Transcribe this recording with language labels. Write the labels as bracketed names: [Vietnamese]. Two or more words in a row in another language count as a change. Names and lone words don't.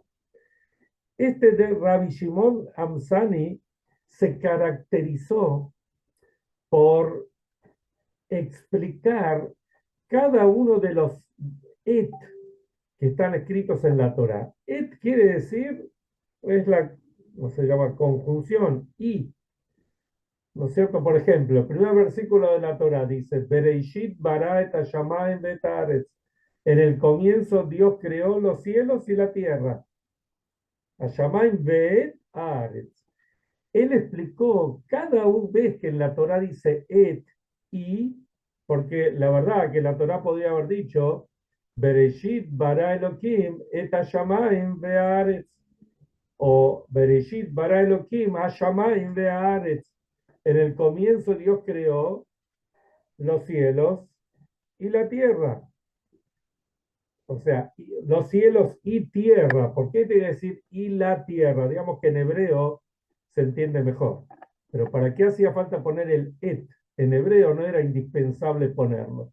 [Spanish] Este de Rabbi Shimon Amsani se caracterizó por explicar cada uno de los et que están escritos en la Torá. Et quiere decir, es la, ¿cómo se llama? Conjunción. Y, ¿no es cierto? Por ejemplo, el primer versículo de la Torá dice, [Hebrew] בראשית ברא את השמים ואת הארץ. [Spanish] En el comienzo Dios creó los cielos y la tierra. [Hebrew] השמים ואת הארץ. [Spanish] Él explicó cada vez que en la Torá dice et y, porque la verdad que la Torá podría haber dicho [Hebrew] בראשית ברא אלהים את השמים והארץ, [Spanish] o [Hebrew] בראשית ברא אלהים השמים והארץ. [Spanish] En el comienzo Dios creó los cielos y la tierra. O sea, los cielos y tierra. ¿Por qué tiene que decir y la tierra? Digamos que en hebreo se entiende mejor. Pero ¿para qué hacía falta poner el et? En hebreo no era indispensable ponerlo.